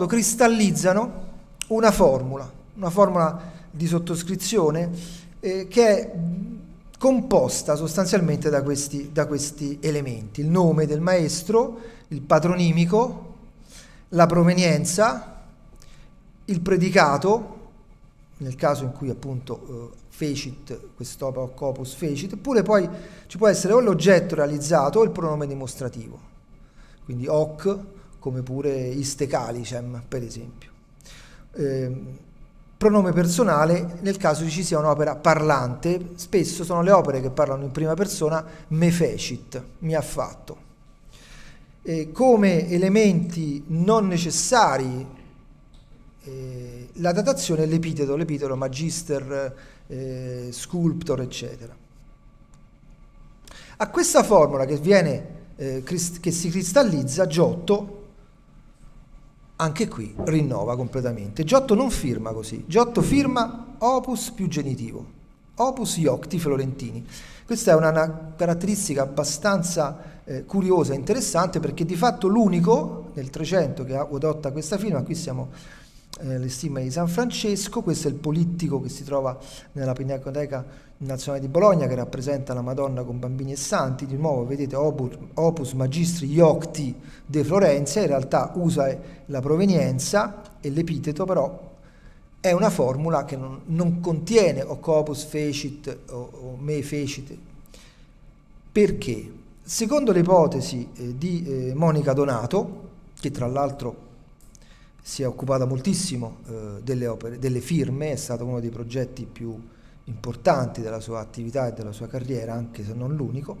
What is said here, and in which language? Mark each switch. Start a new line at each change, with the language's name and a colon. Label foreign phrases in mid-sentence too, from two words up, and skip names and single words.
Italian: cristallizzano una formula di sottoscrizione che è composta sostanzialmente da questi elementi: il nome del maestro, il patronimico, la provenienza, il predicato, nel caso in cui appunto fecit, quest'opera
Latin: corpus fecit,
Italian: oppure poi ci può essere o l'oggetto realizzato o il pronome dimostrativo, quindi hoc, come pure
Latin: iste calicem,
Italian: per esempio. Pronome personale nel caso ci sia un'opera parlante, spesso sono le opere che parlano in prima persona,
Latin: me fecit,
Italian: mi ha fatto. Come elementi non necessari la datazione è l'epiteto magister, sculptor, eccetera. A questa formula che si cristallizza, Giotto anche qui rinnova completamente. Giotto non firma così, Giotto firma opus più genitivo,
Latin: opus iocti florentini.
Italian: Questa è una caratteristica abbastanza curiosa e interessante, perché di fatto l'unico nel 300 che adotta questa firma. Qui siamo le stime di San Francesco, questo è il polittico che si trova nella Pinacoteca Nazionale di Bologna, che rappresenta la Madonna con bambini e santi. Di nuovo vedete
Latin: opus magistri iocti de Florenzia,
Italian: in realtà usa la provenienza e l'epiteto, però è una formula che non contiene o
Latin: opus fecit
Italian: o
Latin: me fecit.
Italian: Perché? Secondo l'ipotesi di Monica Donato, che tra l'altro si è occupata moltissimo delle opere, delle firme, è stato uno dei progetti più importanti della sua attività e della sua carriera, anche se non l'unico.